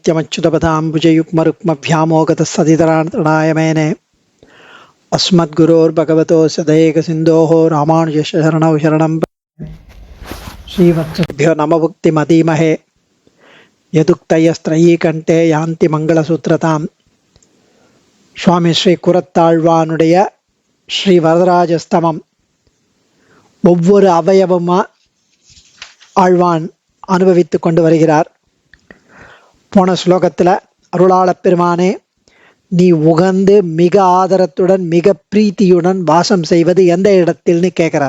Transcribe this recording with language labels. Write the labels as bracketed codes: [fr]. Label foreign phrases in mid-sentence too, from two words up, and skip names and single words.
[sa] नित्यमच्युतपदाम्बुजयुग्मरुक्मव्यामोगतस्सदितराणाय मेने अस्मद्गुरोर्भगवतोऽस्य दयैकसिन्धोः रामानुजस्य शरणौ शरणं श्रीवत्सभ्यो नमभुक्तिमधीमहे यदुक्तयस्त्रयी कण्ठे यान्ति मङ्गलसूत्रताम् [ta] சுவாமி ஸ்ரீ குரத்தாழ்வானுடைய ஸ்ரீ வரதராஜஸ்தமம் ஒவ்வொரு அவயவமா ஆழ்வான் அனுபவித்து கொண்டு வருகிறார். போன ஸ்லோகத்தில் அருளாள பெருமானே, நீ உகந்து மிக ஆதரத்துடன் மிக பிரீத்தியுடன் வாசம் செய்வது எந்த இடத்தில்னு கேட்கிறார்.